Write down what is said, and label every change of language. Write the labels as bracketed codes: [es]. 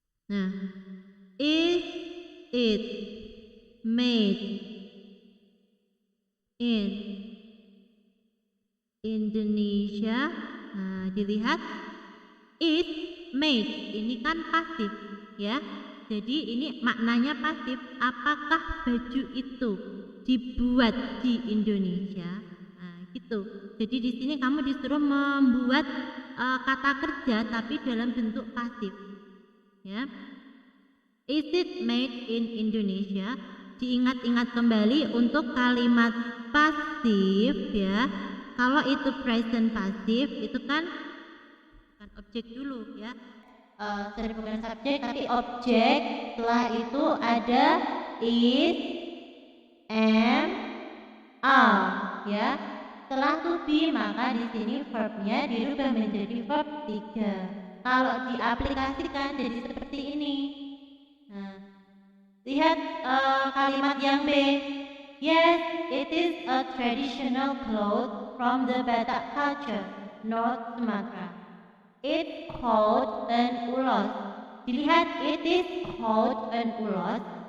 [en] Nah, is it made in Indonesia? [id] Nah, dilihat [en] is made, [id] ini kan pasif ya. Jadi ini maknanya pasif. Apakah baju itu dibuat di Indonesia? Nah, gitu. Jadi di sini kamu disuruh membuat kata kerja tapi dalam bentuk pasif. Ya. [en] Is it made in Indonesia? [id] Diingat-ingat kembali untuk kalimat pasif ya. Kalau itu present pasif itu kan bukan objek dulu ya. Bukan subjek tapi objek. Setelah itu ada is, am, are ya. Setelah to be maka di sini verbnya dirubah menjadi verb 3. Kalau diaplikasikan jadi seperti ini. Nah, lihat kalimat yang B. [en] Yes, it is a traditional cloth from the Batak culture, North Sumatra. It's called an ulos. [id] Dilihat, [en] it is called an ulos.